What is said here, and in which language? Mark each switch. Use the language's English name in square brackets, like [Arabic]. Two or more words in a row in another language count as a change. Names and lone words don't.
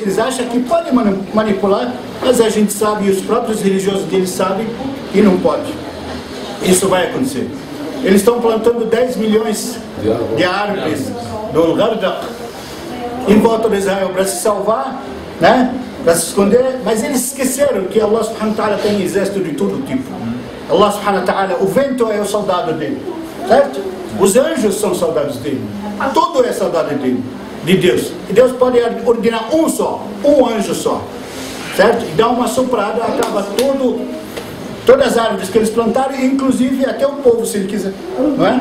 [Portuguese] Eles acham que pode manipular, mas a gente sabe, e os próprios religiosos deles sabem que não pode. Isso vai acontecer. Eles estão plantando 10 milhões de árvores do Gardaq em volta de Israel para se salvar, né? Para se esconder, mas eles esqueceram que [Arabic] الله سبحانه وتعالى [Portuguese] tem exército de todo tipo. [Arabic] الله سبحانه وتعالى, [Portuguese] o vento é o soldado dele, certo? Os anjos são soldados dele, tudo é soldado dele, de Deus. E Deus pode ordenar um anjo só, certo? E dá uma soprada, acaba todas as árvores que eles plantaram, inclusive até o povo, se ele quiser, não é?